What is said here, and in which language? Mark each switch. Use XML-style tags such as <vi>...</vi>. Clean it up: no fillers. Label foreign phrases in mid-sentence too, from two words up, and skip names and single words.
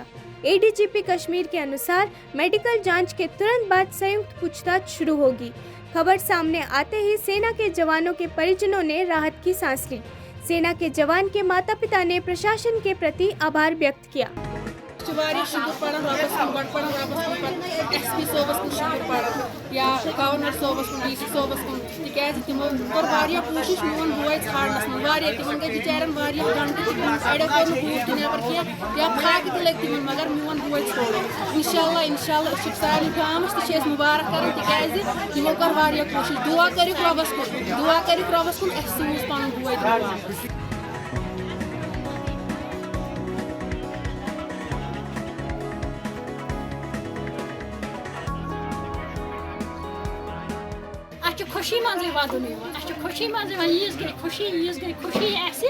<hi>ADGP कश्मीर के अनुसार मेडिकल जांच के तुरंत बाद संयुक्त पूछताछ शुरू होगी। खबर सामने आते ही सेना के जवानों के परिजनों ने राहत की सांस ली। सेना के जवान के माता-पिता ने प्रशासन के प्रति आभार व्यक्त किया।</hi> <ks>SP صوبس کن شکر پڑھان یا گورنر صوبس کن DC صوبس کن تکیازِ تمو کوٚر واریاہ کوٗشِش میون بوے ژھانڈنس منٛز واریاہ تمن گٔے بِچارٮ۪ن واریاہ گھنٹہٕ اَڑیو کوٚر نہٕ بوٗٹھ تہِ نٮ۪بر کینٛہہ یا پھاکہٕ تہِ لٔگۍ تمن مگر میون بوے ژھانڈ اِنشاءاللہ أسۍ چھِ سارنٕے گامس تہِ چھِ أسۍ مُبارک کران تِکیازِ تمو کوٚر واریاہ کوٗشِش دُعا کٔرِکھ رۄبس کُن اَسہِ سوٗز پنُن بوے واپس۔ खुशी मजे वदन खुशी मजे यीज गई खुशी ऐसे</ks>